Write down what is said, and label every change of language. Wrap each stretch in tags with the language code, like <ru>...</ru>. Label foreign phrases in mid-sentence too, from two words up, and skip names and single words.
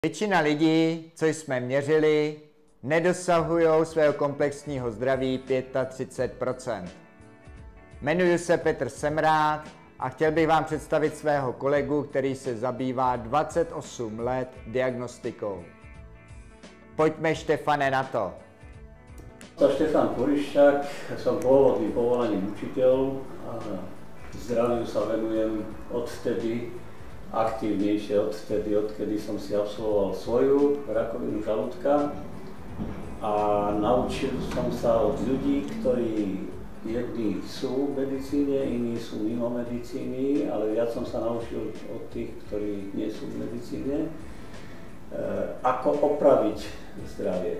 <cs>Většina lidí, co jsme měřili, nedosahují svého komplexního zdraví 35%. Jmenuji se Petr Semrád a chtěl bych vám představit svého kolegu, který se zabývá 28 let diagnostikou. Pojďme, Štefane, na to.</cs> <sk>Štefan Porišťák, som pôvodným povolaním učiteľ a zdraviu sa venujem aktívnejšie odkedy som si absolvoval svoju rakovinu žalúdka a naučil som sa od ľudí, ktorí jedni sú v medicíne, iní sú mimo medicíny, ale viac som sa naučil od tých, ktorí nie sú v medicíne, ako opraviť zdravie.</sk>